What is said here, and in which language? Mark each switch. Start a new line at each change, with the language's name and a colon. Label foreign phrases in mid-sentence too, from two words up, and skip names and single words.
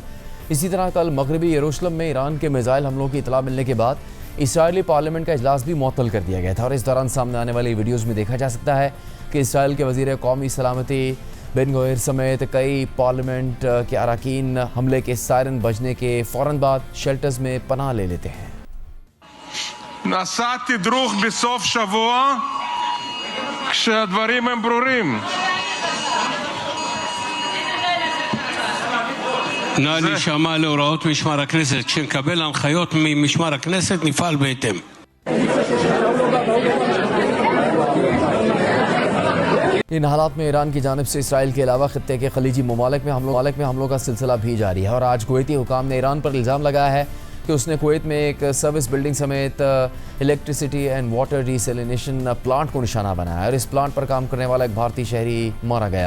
Urdu: اسی طرح کل مغربی یروشلم میں ایران کے میزائل حملوں کی اطلاع ملنے کے بعد اسرائیلی پارلیمنٹ کا اجلاس بھی معطل کر دیا گیا تھا اور اس دوران سامنے آنے والی ویڈیوز میں دیکھا جا سکتا ہے کہ اسرائیل کے وزیر قومی سلامتی بین گویر سمیت کئی پارلیمنٹ کے ارکان حملے کے سائرن بجنے کے فوراً بعد شیلٹرز میں پناہ لے لیتے ہیں.
Hebrew: נעשה תדרוך בסוף שבוע כשהדברים הם ברורים. נא להישמע להוראות משמר הכנסת. כשנקבל הנחיות ממשמר הכנסת נפעל בהתאם.
Urdu: ان حالات میں ایران کی جانب سے اسرائیل کے علاوہ خطے کے خلیجی ممالک میں حملوں کا سلسلہ بھی جاری ہے اور آج کویتی حکام نے ایران پر الزام لگایا ہے کہ اس نے کویت میں ایک
English: service building
Urdu: سمیت
English: electricity and water desalination plant
Urdu: کو نشانہ بنایا اور اس پلانٹ پر کام کرنے والا ایک بھارتی شہری مارا گیا.